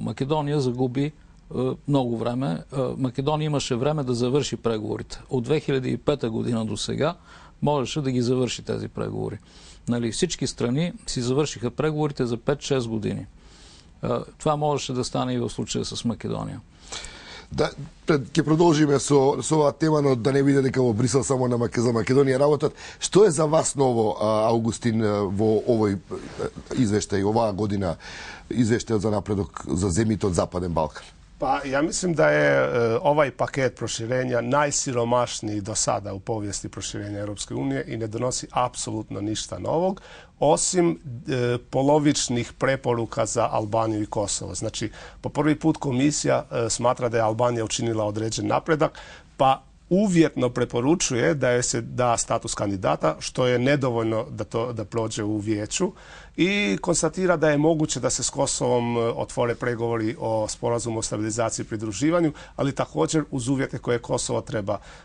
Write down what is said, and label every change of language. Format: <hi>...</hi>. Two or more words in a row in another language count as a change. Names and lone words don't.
<bg>Македония загуби много време. Македония имаше време да завърши преговорите. От 2005 година до сега можеше да ги завърши тези преговори. Всички страни си завършиха преговорите за 5-6 години. Това можеше да стане и в случая с Македония.</bg> <mk>Да, ќе продолжиме со оваа тема, но да не биде дека во Брисел само за Македонија работат. Што е за вас ново, Аугустин, во овој извештај, оваа година, извештајот за напредок за земјите од Западен Балкан?</mk> <hr>Pa ja mislim da je ovaj paket proširenja najsiromašniji do sada u povijesti proširenja Europske unije i ne donosi apsolutno ništa novog, osim polovičnih preporuka za Albaniju i Kosovo. Znači, po prvi put komisija smatra da je Albanija učinila određen napredak, pa uvjetno preporučuje da joj se da status kandidata, što je nedovoljno da prođe u vijeću, i konstatira da je moguće da se s Kosovom otvore pregovori o sporazumu o stabilizaciji i pridruživanju, ali također uz uvjete koje Kosovo treba</hr>